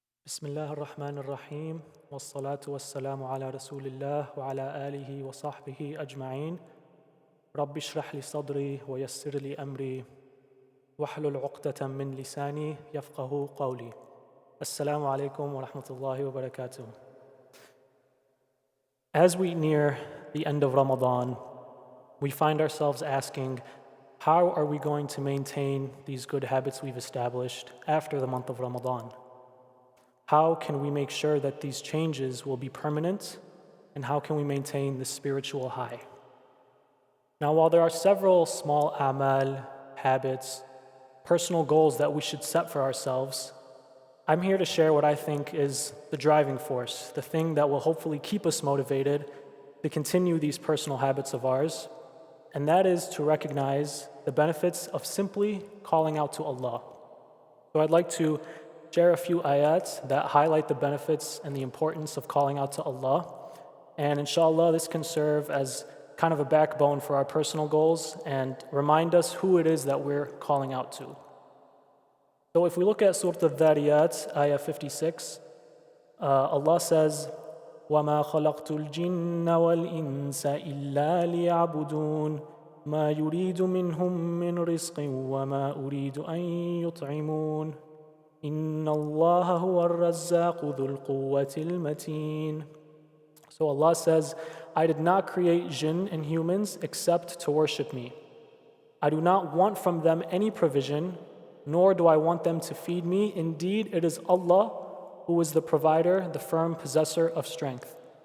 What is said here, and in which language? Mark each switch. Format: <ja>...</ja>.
<ar>بسم الله الرحمن الرحيم والصلاة والسلام على رسول الله وعلى آله وصحبه أجمعين رب اشرح لي صدري ويسر لي أمري واحلل عقدة من لساني يفقه قولي. Assalamu alaikum wa rahmatullahi wa barakatuh.</ar> <en>As we near the end of Ramadan, we find ourselves asking, how are we going to maintain these good habits we've established after the month of Ramadan? How can we make sure that these changes will be permanent? And how can we maintain the spiritual high? Now, while there are several small amal, habits, personal goals that we should set for ourselves, I'm here to share what I think is the driving force, the thing that will hopefully keep us motivated to continue these personal habits of ours, and that is to recognize the benefits of simply calling out to Allah. So I'd like to share a few ayat that highlight the benefits and the importance of calling out to Allah. And inshallah, this can serve as kind of a backbone for our personal goals and remind us who it is that we're calling out to. So if we look at Surah Al-Dhariyat, ayah 56, Allah says,</en> <ar>وَمَا خَلَقْتُ الْجِنَّ وَالْإِنسَ إِلَّا لِيَعْبُدُونَ مَا يُرِيدُ مِنْهُم مِّن رِزْقٍ وَمَا أُرِيدُ أَن يُطْعِمُونَ إِنَّ اللَّهَ هُوَ الرَّزَّاقُ ذُو الْقُوَّةِ الْمَتِينِ.</ar> <en>So Allah says, I did not create jinn and humans except to worship me. I do not want from them any provision, nor do I want them to feed me. Indeed, it is Allah who is the provider, the firm possessor of strength.</en>